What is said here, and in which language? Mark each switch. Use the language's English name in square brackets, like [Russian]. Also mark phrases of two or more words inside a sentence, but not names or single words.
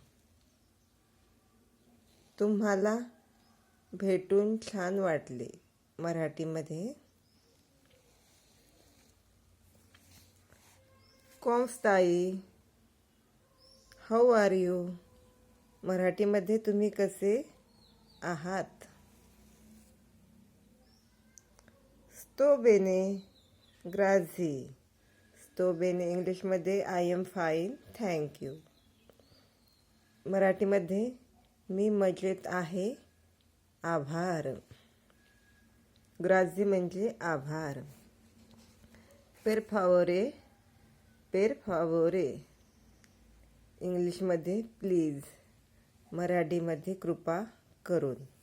[Marathi] तुम्हाला भेटून छान वाटले. [English] मराठीमध्ये [Italian] come stai, [English] how are you. [Marathi] मराठीमध्ये तुम्ही कसे आहात. [Italian] sto bene, grazie. sto bene [English] इंग्लिशमध्ये I am fine, thank you. [Marathi] मराठीमध्ये मी मजेत आहे, आभार. ग्राझी म्हणजे आभार. [Italian] per favore, per favore [Marathi] इंग्लिशमध्ये प्लीज, मराठीमध्ये कृपा करून.